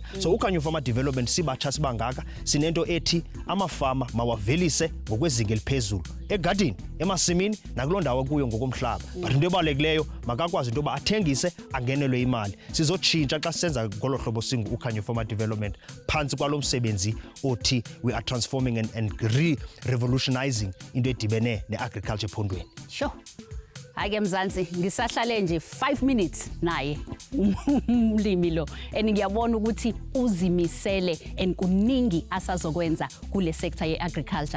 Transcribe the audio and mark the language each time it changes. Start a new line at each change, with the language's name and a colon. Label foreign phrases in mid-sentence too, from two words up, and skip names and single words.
Xhosa: So Ukhanyo Farmer Development sibatsha sibangaka sinento ethi amafama mawavelise ngokwezinga eliphezulu egadini emasimini nakuloo ndawo kuyo ngokomhlaba. But into ebalulekileyo makakwazi into yoba athengise angenelwe imali. Sizotshintsha xa senza ngolo hlobo singu Ukhanyo Farmer Development phantsi kwalo msebenzi othi
English: we are transforming and revolutionizing
Xhosa: into edibene ne-agriculture ephondweni. Sure.
Zulu: Hayi Mzansi ngisahlale nje 5 minutes naye umlimi lo ngiyabona ukuthi uzimisele kuningi asazokwenza kule sector ye-agriculture.